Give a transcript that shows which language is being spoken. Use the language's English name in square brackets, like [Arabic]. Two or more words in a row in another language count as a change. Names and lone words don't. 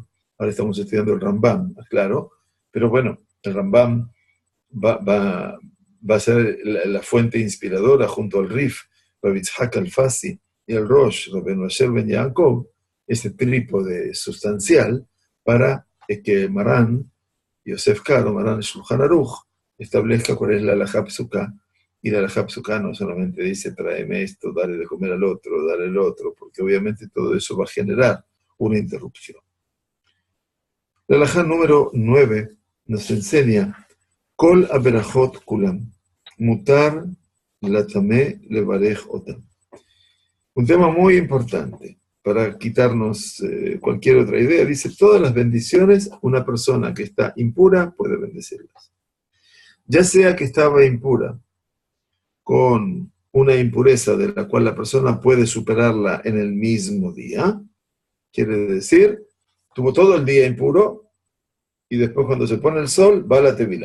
[Spanish] Ahora estamos estudiando el Rambam, claro, pero bueno, el Rambam va va a ser la fuente inspiradora junto al Rif, Rabbi Yitzhak Alfasi y el Rosh, Rabbi Asher Ben Yaakov, ese trípode sustancial para que Marán, Yosef Karo, Marán Shulchan Aruch, establezca cuál es la [Hebrew] הלכה פסוקה. [Spanish] Y la [Hebrew] הלכה פסוקה [Spanish] no solamente dice tráeme esto, dale de comer al otro, dale el otro, porque obviamente todo eso va a generar una interrupción. La halajá número 9 nos enseña [Hebrew] כל הברכות כולן מותר לטמא לברך אותן. [Spanish] Un tema muy importante para quitarnos cualquier otra idea. Dice, todas las bendiciones, una persona que está impura puede bendecirlas. Ya sea que estaba impura con una impureza de la cual la persona puede superarla en el mismo día, quiere decir, tuvo todo el día impuro y después cuando se pone el sol va a la tevilá.